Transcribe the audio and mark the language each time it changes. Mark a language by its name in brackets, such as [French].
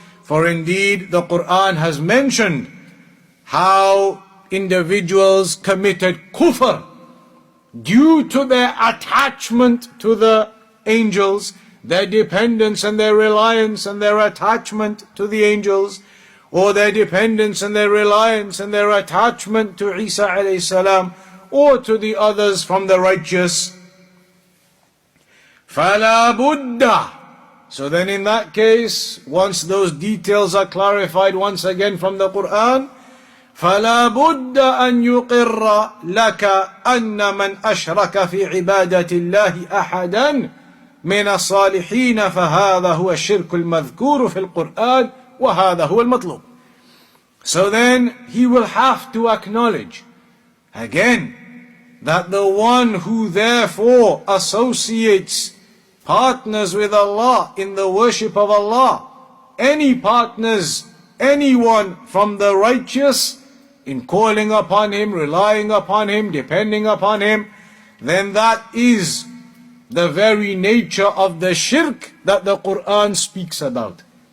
[English] For indeed, the Quran has mentioned how individuals committed kufr due to their attachment to the angels, their dependence and their reliance and their attachment to the angels, or their dependence and their reliance and their attachment to Isa alayhi salam, or to the others from the righteous. [Arabic] فَلَا بُدَّ. [English] So then in that case, once those details are clarified once again from the Quran, [Arabic] فَلَا بُدَّ أَن يُقِرَّ لَكَ أَنَّ مَنْ أَشْرَكَ فِي عِبَادَةِ اللَّهِ أَحَدًا مِنَ الصَّالِحِينَ فَهَذَا هُوَ الشِّرْكُ الْمَذْكُورُ فِي الْقُرْآنِ وَهَذَا هُوَ الْمَطْلُوبُ. [English] So then he will have to acknowledge again that the one who therefore associates partners with Allah in the worship of Allah, any partners, anyone from the righteous in calling upon Him, relying upon Him, depending upon Him, then that is the very nature of the shirk that the Quran speaks about.